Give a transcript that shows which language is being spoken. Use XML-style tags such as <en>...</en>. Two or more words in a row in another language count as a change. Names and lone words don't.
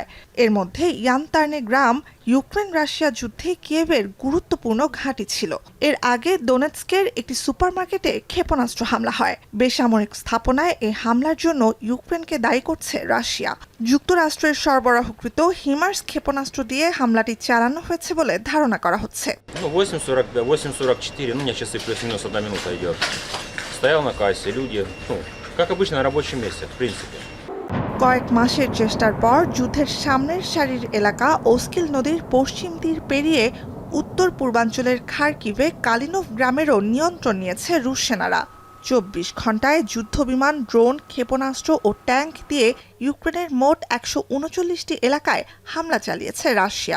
<bn>এর মধ্যে ইয়ানতার্নে গ্রাম ইউক্রেন রাশিয়া যুদ্ধে কিয়েভের গুরুত্বপূর্ণ ঘাঁটি ছিল। এর আগে দোনেৎস্কের একটি সুপারমার্কেটে ক্ষেপণাস্ত্র হামলা হয়। বেসামরিক স্থাপনায় এই হামলার জন্য ইউক্রেনকে দায়ী করছে রাশিয়া। যুক্তরাষ্ট্রের সরবরাহকৃত হিমার্স ক্ষেপণাস্ত্র দিয়ে হামলাটি চালানো হয়েছে বলে ধারণা করা হচ্ছে।</bn> <ru>8:44, у меня часы плюс-минус 1 минута идет. Стоял на кассе, люди, как обычно на рабочем месте, в принципе.</ru> <bn>কয়েক মাসের চেষ্টার পর যুদ্ধের সামনের সারির এলাকা ওস্কিল নদীর পশ্চিম তীর পেরিয়ে উত্তর পূর্বাঞ্চলের খারকিভে কালিনোভ গ্রামেরও নিয়ন্ত্রণ নিয়েছে রুশ সেনারা। 24 ঘণ্টায় যুদ্ধবিমান, ড্রোন, ক্ষেপণাস্ত্র ও ট্যাঙ্ক দিয়ে ইউক্রেনের মোট 139টি এলাকায় হামলা চালিয়েছে রাশিয়া।</bn>